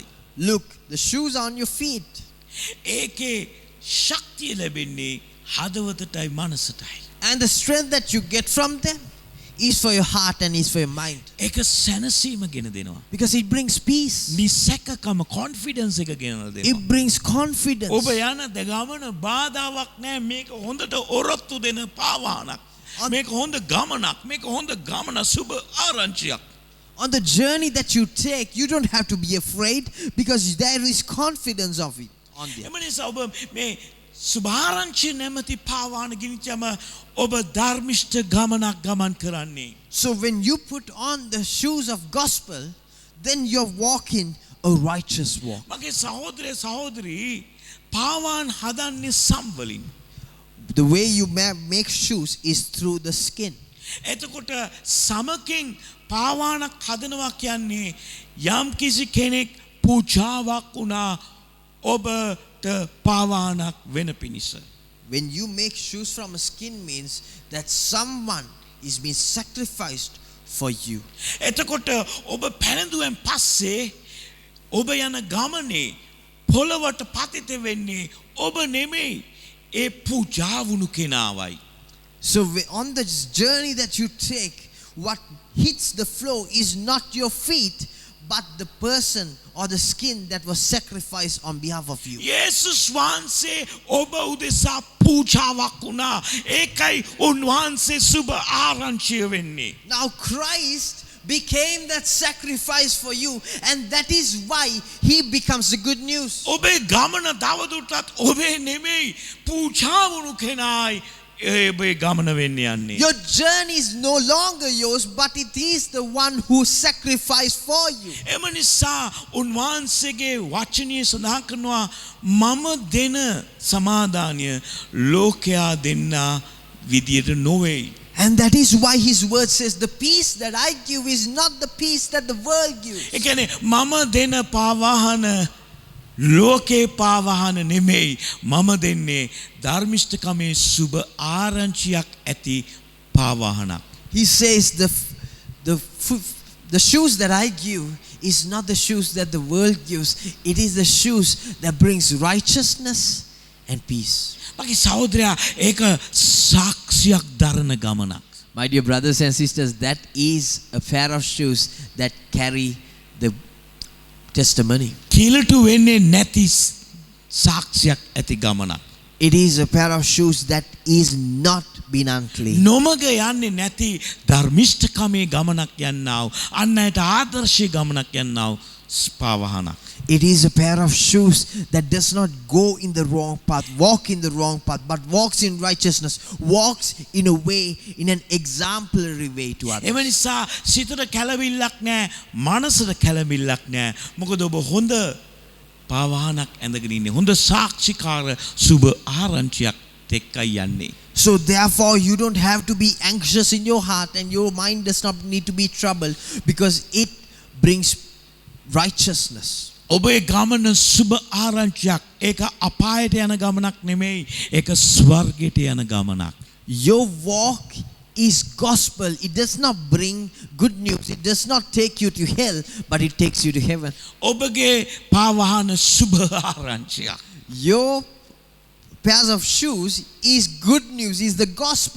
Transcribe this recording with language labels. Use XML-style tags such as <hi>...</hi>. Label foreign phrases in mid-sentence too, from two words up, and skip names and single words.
<en>Look, the shoes are on your feet.</en> <si>ඒකේ ශක්තිය ලැබෙන්නේ හදවතටයි මනසටයි.</si> <en>And the strength that you get from them is for your heart and is for your mind.</en> <si>ඒක සැනසීම ගෙන දෙනවා.</si> <en>Because it brings peace.</en> <si>නිසැකකම කොන්ෆිඩන්ස් එක ගෙනලා දෙනවා.</si> <en>It brings confidence.</en> <si>ඔබ යන ගමන බාධාවක් නැහැ. මේක හොඳට ඔරොත්තු දෙන පාවානක්. මේක හොඳ ගමනක්. මේක හොඳ ගමන සුබ ආරංචියක්.</si> <en>On the journey that you take, you don't have to be afraid because there is confidence of it on there.</en> <si>එම නිසා ඔබ මේ සුභාරංචිය නැමැති පාවාන ගිනිච්චම ඔබ ධර්මිෂ්ඨ ගමනක් ගමන් කරන්නේ.</si> <en>So when you put on the shoes of gospel, then you're walking a righteous walk.</en> <si>මගේ සහෝදරී පාවාන් හදන්නේ සම් වලින්.</si> <en>The way you make shoes is through the skin.</en> <si>එතකොට සමකින් පාවානක් හදනවා කියන්නේ යම් කිසි කෙනෙක් පූජාවක් වුණා ඔබට පාවානක් වෙන පිණිස.</si> <en>When you make shoes from a skin means that someone is being sacrificed for you.</en> <si>එතකොට ඔබ පැළඳුවෙන් පස්සේ ඔබ යන ගමනේ පොළවට පතිත වෙන්නේ ඔබ නෙමෙයි ඒ පූජා වුණු කෙනාවයි.</si> <en>So on this journey that you take, what hits the floor is not your feet, but the person or the skin that was sacrificed on behalf of you.</en> <si>යේසුස් වහන්සේ ඔබ උදෙසා පූජාවක් වුණා. ඒකයි උන්වහන්සේ සුබ ආරංචිය වෙන්නේ.</si> <en>Now Christ became that sacrifice for you, and that is why he becomes the good news.</en> <si>ඔබේ ගමන දවදුරටත් ඔබේ නෙමෙයි පූජා වුණු කෙනායි ඔබේ ගමන වෙන්න යන්නේ.</si> <en>Your journey is no longer yours, but it is the one who sacrificed for you.</en> <si>එම නිසා උන්වහන්සේගේ වචනය සඳහන් කරනවා මම දෙන සමාදානය ලෝකයා දෙන්නා විදියට නොවේ.</si> <en>And that is why his word says, the peace that I give is not the peace that the world gives.</en> <si>ඒ කියන්නේ මම දෙන පාවාහන ලෝකේ පාවාහන නෙමෙයි මම දෙන්නේ ධර්මිෂ්ඨකමේ සුබ ආරංචියක් ඇති පාවාහනක්.</si> <en>He says the shoes that I give is not the shoes that the world gives. It is the shoes that brings righteousness and peace.</en> <si>මගේ සහෝදරයා ඒක සාක්ෂියක් දරන ගමනක්.</si> <en>My dear brothers and sisters, that is a pair of shoes that carry the testimony.</en> <si>කිලුට වෙන්නේ නැති සාක්ෂියක් ඇති ගමනක්.</si> <en>It is a pair of shoes that is not been unclean.</en> <si>නොමග යන්නේ නැති ධර්මිෂ්ඨකමේ ගමනක් යන්නාව අන්න ඇයට ආදර්ශී ගමනක් යන්නාව පාවාහනක්.</si> <en>It is a pair of shoes that does not go in the wrong path, walk in the wrong path, but walks in righteousness, walks in a way, in an exemplary way to others.</en> <si>එම නිසා සිතට කැළඹිල්ලක් නැහැ, මනසට කැළඹිල්ලක් නැහැ. මොකද ඔබ හොඳ පාවාහනක් ඇඳගෙන ඉන්නේ. හොඳ සාක්ෂිකාර සුබ ආරංචියක් එක්කයි යන්නේ.</si> <en>So therefore you don't have to be anxious in your heart, and your mind does not need to be troubled, because it brings righteousness.</en> <si>ඔබේ ගමන සුබ ආරංචියක්. ඒක අපායට යන ගමනක් නෙමෙයි. ඒක ස්වර්ගයට යන ගමනක්.</si> <en>Your walk is gospel. It does not bring good news. It does not take you to hell, but it takes you to heaven.</en> <si>ඔබගේ පාවාහන සුබ ආරංචියක්.</si> <en>Your pairs of shoes is good news, is the gospel,</en>